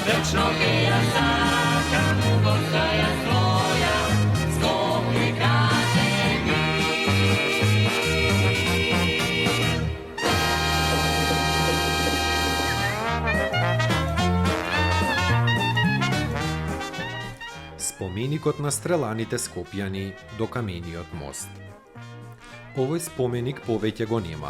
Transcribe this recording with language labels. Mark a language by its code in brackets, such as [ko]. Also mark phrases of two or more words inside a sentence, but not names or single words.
[mk] Tačno ke ja sakam, postaja svoja, Skopje kaže mi. Споменикот на стреланите скопјани до камениот мост. Овој споменик повеќе го нема.